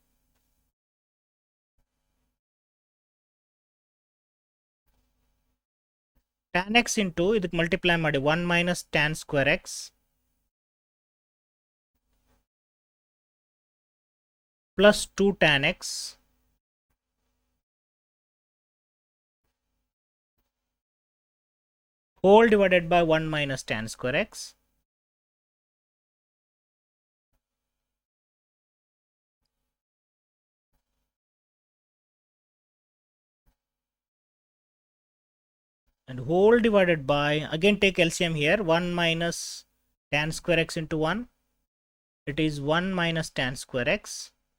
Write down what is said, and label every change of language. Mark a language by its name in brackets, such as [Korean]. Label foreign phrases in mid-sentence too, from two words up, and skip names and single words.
[English] Tan x into ಇದಕ್ಕೆ multiply ಮಾಡಿ 1 minus tan square x plus 2 tan x whole divided by 1 minus tan square x and whole divided by, again take LCM here, 1 minus tan square x into 1, it is 1 minus tan square x.